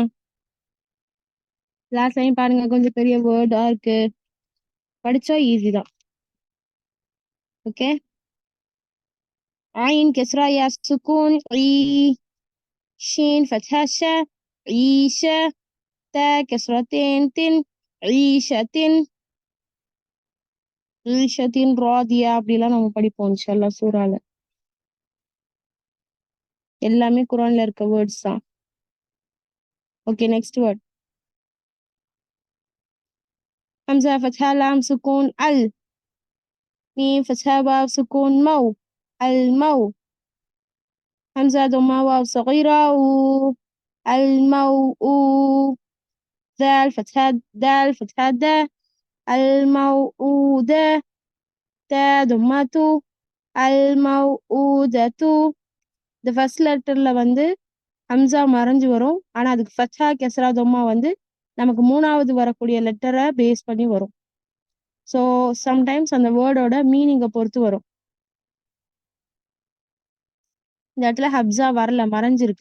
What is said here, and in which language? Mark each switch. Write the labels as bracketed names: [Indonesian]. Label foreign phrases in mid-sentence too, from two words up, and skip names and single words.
[English] last line [Tamil] பாருங்க, கொஞ்சம் பெரிய வேர்டா இருக்கு, படிச்சா ஈஸி தான். ஓகே. [Arabic] عين كسرة يا سكون عي. شين فتحة شا عيشة. تا كسرتين تن عيشة. عيشة راضية [Tamil] அப்படிலாம் நம்ம படிப்போம் இன்ஷால்லா சூறால. எல்லாமே குரான்ல இருக்க வேர்ட்ஸ் தான். [English] okay, next word. [Arabic] همزة فتحة لام سكون أل. ميم فتحة واو سكون مو المو. همزة ضمة واو صغيرة و الموء. ذال فتحة دال فتحة دا الموءودة. تا ضمة الموءودة. [Tamil] இந்த [English] first letterல [Tamil] வந்து ஹம்சா மறைஞ்சு வரும். ஆனா அதுக்கு [Arabic] فتحة كسرة ضمة [Tamil] வந்து நமக்கு மூணாவது வரக்கூடிய லெட்டரை பேஸ் பண்ணி வரும். [English] so sometimes [Tamil] அந்த [English] wordோட meaningை [Tamil] பொறுத்து வரும். இந்த இடத்துல ஹப்ஸா வரல, மறைஞ்சிருக்கு.